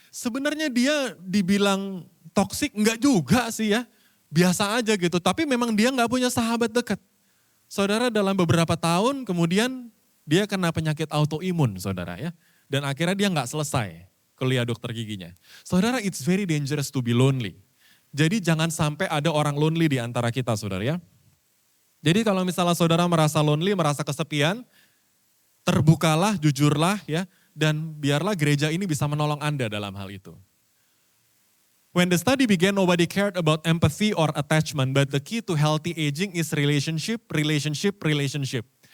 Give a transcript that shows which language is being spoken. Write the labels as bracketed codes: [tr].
[id] Sebenarnya dia dibilang toksik, enggak juga sih ya. Biasa aja gitu, tapi memang dia gak punya sahabat dekat. Saudara, dalam beberapa tahun kemudian dia kena penyakit autoimun, saudara ya. Dan akhirnya dia nggak selesai kuliah dokter giginya. [en] Saudara, it's very dangerous to be lonely. [id] Jadi jangan sampai ada orang lonely di antara kita, saudara ya. Jadi kalau misalnya saudara merasa lonely, merasa kesepian, terbukalah, jujurlah ya. Dan biarlah gereja ini bisa menolong Anda dalam hal itu. [en] When the study began, nobody cared about empathy or attachment. But the key to healthy aging is relationship, relationship, relationship.